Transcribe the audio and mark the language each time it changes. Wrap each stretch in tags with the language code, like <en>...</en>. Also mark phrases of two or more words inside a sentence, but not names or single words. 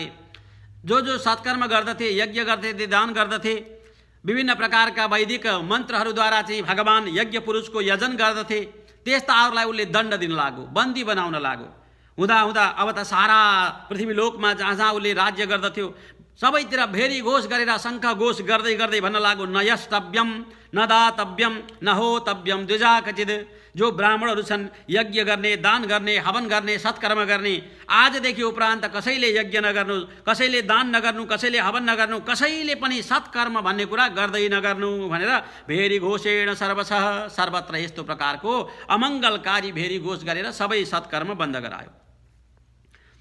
<ne>जो सत्कर्म गर्दथे, यज्ञ गर्दथे, दान गर्दथे, विभिन्न प्रकारका वैदिक मन्त्रहरूद्वारा चाहिँ भगवान यज्ञ पुरुषको यजन गर्दथे, त्यस्ताहरूलाई उसले दण्ड दिन लाग्यो, बन्दी बनाउन लाग्यो। हुँदा अब त सारा पृथ्वी लोकमा जहाँ उसले राज्य गर्दथ्यो सबैतिर भेरी घोष गरेर शङ्ख घोष गर्दै भन्न लाग्यो,</ne> <sa>न यस्तव्यम न दातव्यम न होतव्यम द्विजा कचिद।</sa> <ne>जो ब्राह्मणहरू छन्, यज्ञ गर्ने, दान गर्ने, हवन गर्ने, सत्कर्म गर्ने, आजदेखि उपरान्त कसैले यज्ञ नगर्नु, कसैले दान नगर्नु, कसैले हवन नगर्नु, कसैले पनि सत्कर्म भन्ने कुरा गर्दै नगर्नु भनेर भेरी घोषेण सर्वत्र यस्तो प्रकारको अमङ्गलकारी भेरी घोष गरेर सबै सत्कर्म बन्द गरायो।</ne>